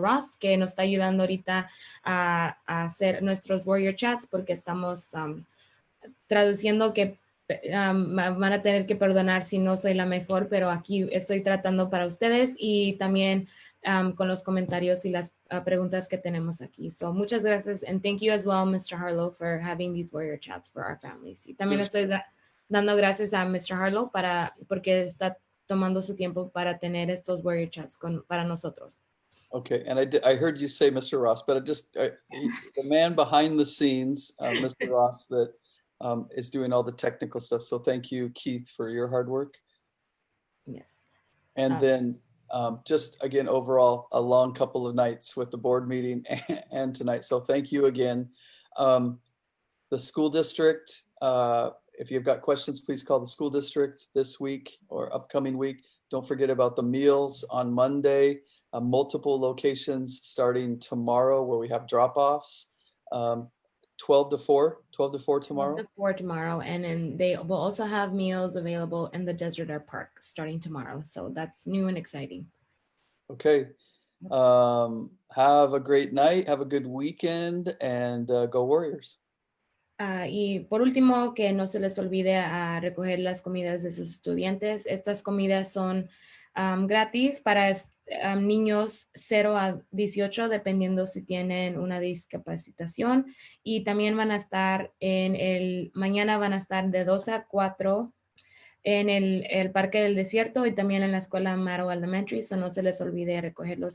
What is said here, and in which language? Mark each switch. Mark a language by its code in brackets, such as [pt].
[es] Ross, que nos está ayudando ahorita a hacer nuestros Warrior Chats, porque estamos traduciendo, que van a tener que perdonar si no soy la mejor, pero aquí estoy tratando para ustedes, y también con los comentarios y las preguntas que tenemos aquí. [en] So [es] muchas gracias, [en] and thank you as well, Mr. Harlow, for having these Warrior Chats for our families. [es] Y también estoy dando gracias a Mr. Harlow porque está tomando su tiempo para tener estos Warrior Chats para nosotros. [en] Okay, and I heard you say Mr. Ross, but the man behind the scenes, Mr. Ross, that is doing all the technical stuff. So thank you, Keith, for your hard work. Yes. And then just again, overall, a long couple of nights with the board meeting and tonight. So thank you again. The school district, if you've got questions, please call the school district this week or upcoming week. Don't forget about the meals on Monday, multiple locations starting tomorrow where we have drop-offs. 12 to 4 tomorrow. 12 to 4 tomorrow, and then they will also have meals available in the Desert Air Park starting tomorrow. So that's new and exciting. Okay. Have a great night. Have a good weekend, and go Warriors. [es] Y por último, que no se les olvide a recoger las comidas de sus estudiantes. Estas comidas son gratis para niños 0 a 18, dependiendo si tienen una discapacitación. Y también van a estar mañana van a estar de 2 a 4 en el Parque del Desierto y también en la escuela Maro Elementary, so no se les olvide recogerlos.